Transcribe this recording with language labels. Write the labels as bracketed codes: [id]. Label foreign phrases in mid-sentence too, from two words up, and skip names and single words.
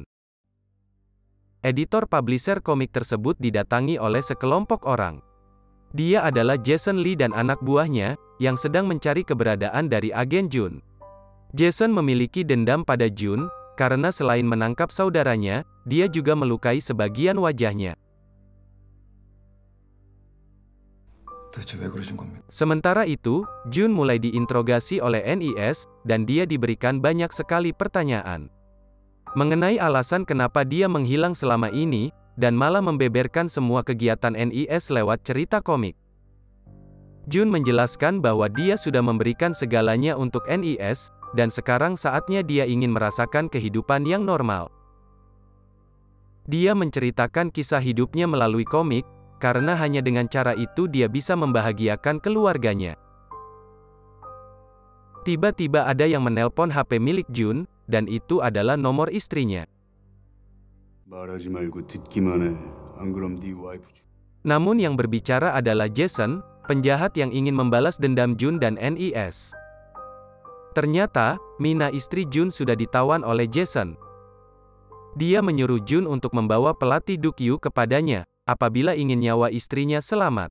[id] Editor publisher komik tersebut didatangi oleh sekelompok orang. Dia adalah Jason Lee dan anak buahnya, yang sedang mencari keberadaan dari agen Jun. Jason memiliki dendam pada Jun, karena selain menangkap saudaranya, dia juga melukai sebagian wajahnya. [ko] 대체 왜 그러신 겁니까? [id] Sementara itu, Jun mulai diinterogasi oleh NIS, dan dia diberikan banyak sekali pertanyaan. Mengenai alasan kenapa dia menghilang selama ini, dan malah membeberkan semua kegiatan NIS lewat cerita komik. Jun menjelaskan bahwa dia sudah memberikan segalanya untuk NIS, dan sekarang saatnya dia ingin merasakan kehidupan yang normal. Dia menceritakan kisah hidupnya melalui komik, karena hanya dengan cara itu dia bisa membahagiakan keluarganya. Tiba-tiba ada yang menelpon HP milik Jun, dan itu adalah nomor istrinya. [ko] 말하지 말고 듣기만 해. 안 그럼 네 와이프 [id] Namun yang berbicara adalah Jason, penjahat yang ingin membalas dendam Jun dan NIS. Ternyata, Mina istri Jun sudah ditawan oleh Jason. Dia menyuruh Jun untuk membawa pelatih Dukyu kepadanya, apabila ingin nyawa istrinya selamat.